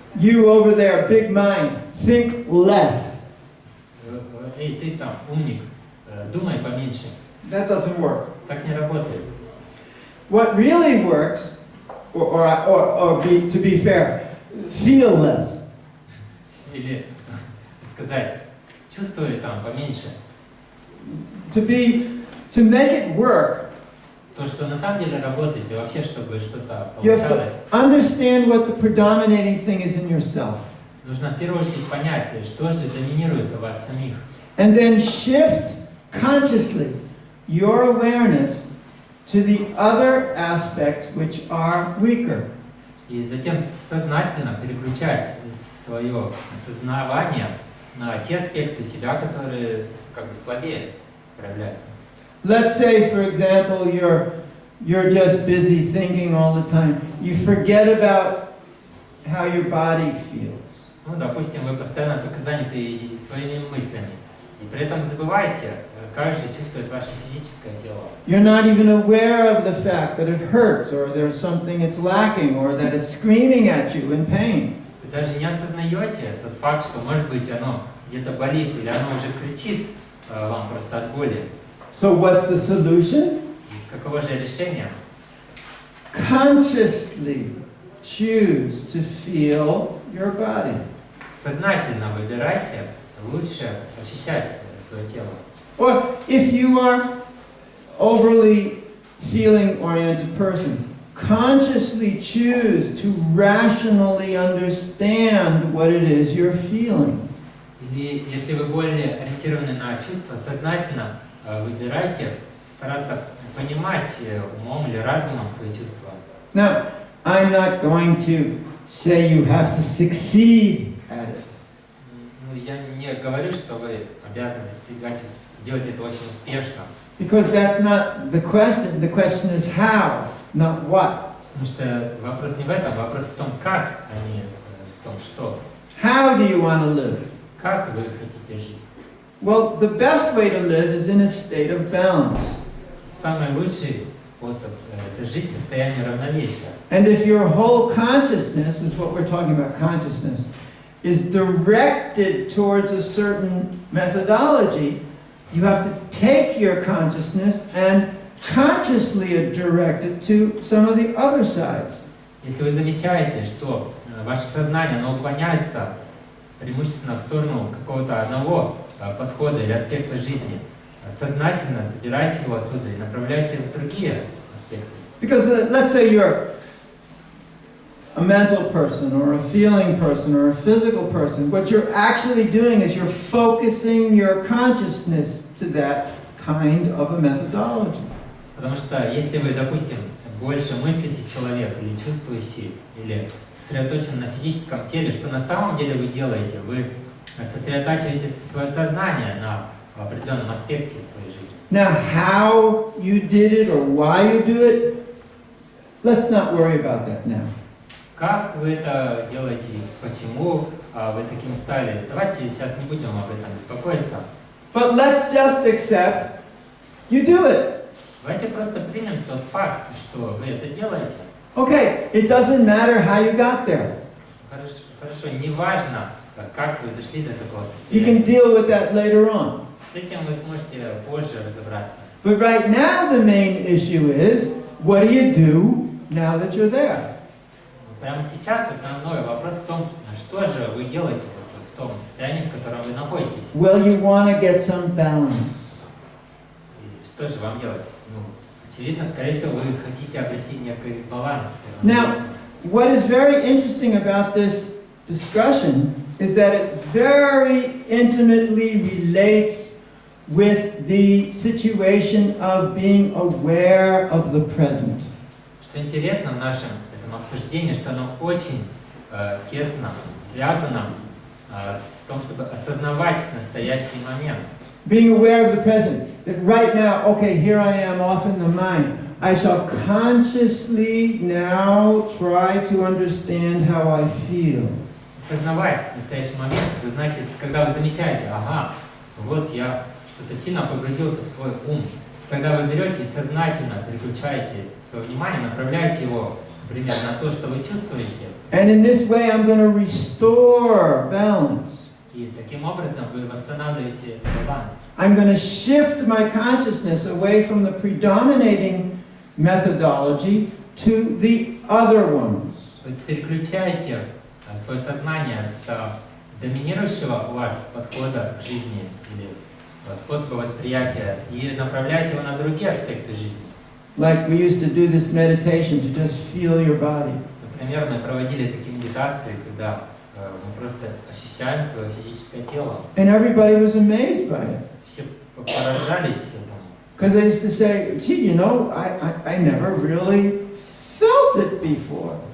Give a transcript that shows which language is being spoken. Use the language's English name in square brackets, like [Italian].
[English] You over there, big mind, think less. [Russian] Эй, ты там, умник, думай поменьше. [English] That doesn't work. [Russian] Так не работает. [English] What really works, to be fair, feel less. [Russian] Или сказать, чувствуй там поменьше. [English] To make it work, [Russian] То, что на самом деле работает, и вообще, чтобы что-то [English] you have [Russian] получалось, [English] to understand what the predominating thing is in yourself. [Russian] нужно в первую очередь понять, что же доминирует у вас самих. [English] And then shift consciously your awareness to the other aspects which are weaker. [Russian] И затем сознательно переключать свое осознавание на те аспекты себя, которые как бы слабее проявляются. [English] Let's say, for example, you're just busy thinking all the time. You forget about how your body feels. [Russian] Ну, допустим, вы постоянно только заняты своими мыслями, и при этом забываете, как же чувствует ваше физическое тело. [English] You're not even aware of the fact that it hurts, or there's something it's lacking, or that it's screaming at you in pain. [Russian] Вы даже не осознаете тот факт, что, может быть, оно где-то болит, или оно уже кричит вам просто от боли. [English] So what's the solution? [Russian] И каково же решение? [English] Consciously choose to feel your body. [Russian] Сознательно выбирайте лучше ощущать свое тело. [English] Or if you are overly feeling-oriented person, consciously choose to rationally understand what it is you're feeling. [Russian] Или если вы более ориентированы на чувства, сознательно выбирайте стараться понимать умом или разумом свои чувства. [English] Now, I'm not going to say you have to succeed at it. [Russian] Ну, я не говорю, что вы обязаны достигать, делать это очень успешно. [English] Because that's not the question. The question is how, not what. [Russian] Потому что вопрос не в этом, вопрос в том, как, а не в том, что. [English] How do you want to live? [Russian] Как вы хотите жить? [English] Well, the best way to live is in a state of balance. [Russian] Самый лучший способ – это жить в состоянии равновесия. [English] And if your whole consciousness, is what we're talking about, consciousness, is directed towards a certain methodology, you have to take your consciousness and consciously direct it to some of the other sides. [Russian] Если вы замечаете, что ваше сознание, оно уклоняется преимущественно в сторону какого-то одного подхода или аспекта жизни, сознательно забирайте его оттуда и направляйте в другие аспекты. [English] Because let's say you're a mental person or a feeling person or a physical person. What you're actually doing is you're focusing your consciousness to that kind of a methodology. [Russian] Потому что если вы, допустим, больше мыслящий человек или чувствующий, или сосредоточен на физическом теле, что на самом деле вы делаете? Вы сосредотачиваете свое сознание на определенном аспекте своей жизни. [English] Now, how you did it or why you do it, let's not worry about that now. [Russian] Как вы это делаете, почему вы таким стали? Давайте сейчас не будем об этом беспокоиться. [English] But let's just accept you do it. [Russian] Давайте просто примем тот факт, что вы это делаете. [English] Okay, it doesn't matter how you got there. [Russian] Хорошо, неважно, как вы дошли до такого [English] You can [Russian] состояния. [English] deal with that later on. [Russian] С этим вы сможете позже разобраться. [English] But right now the main issue is, what do you do now that you're there? [Russian] Прямо сейчас основной вопрос в том, что же вы делаете в том состоянии, в котором вы находитесь. [English] Well, you want to get some balance. [Russian] И что же вам делать? Ну, очевидно, скорее всего, вы хотите обрести некий баланс. [English] Now, what is very interesting about this discussion is that it very intimately relates with the situation of being aware of the present. [Russian] Что интересно в нашем этом обсуждении, что оно очень тесно связано с том, чтобы осознавать настоящий момент. [English] Being aware of the present. That right now, okay, here I am off in the mind. I shall consciously now try to understand how I feel. [Russian] Осознавать настоящий момент, это значит, когда вы замечаете, ага, вот я что-то сильно погрузился в свой ум. Тогда вы берете и сознательно переключаете свое внимание, направляете его, например, на то, что вы чувствуете. [English] And in this way I'm going to restore balance. [Russian] И таким образом вы восстанавливаете баланс. [English] I'm going to shift my consciousness away from the predominating methodology to the other ones. [Russian] Вы переключаете свое сознание с доминирующего у вас подхода к жизни или способа восприятия и направляете его на другие аспекты жизни. [English] Like we used to do this meditation to just feel your body. [Russian] Например, мы проводили такие медитации, когда мы просто ощущаем свое физическое тело. [English] And everybody was amazed by it. [Russian] Все поражались этому. [English] Because they used to say, gee, you know, I never really felt it before.